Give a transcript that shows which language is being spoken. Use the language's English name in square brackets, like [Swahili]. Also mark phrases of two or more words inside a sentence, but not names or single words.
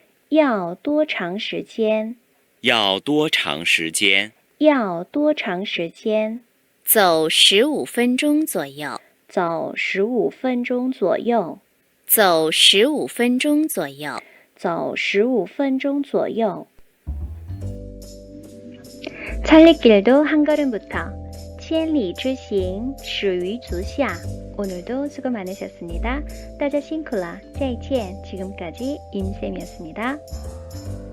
[Chinese] 要多长时间？要多长时间？要多长时间？走15分钟左右。走15分钟左右。走15分钟左右。走15分钟左右。 [Korean] 찰리길도 한 걸음부터 [Chinese] 千里之行始于足下. [Korean] 오늘도 수고 많으셨습니다. [Chinese] 大家辛苦了. 再见. [Korean] 지금까지 임쌤이었습니다.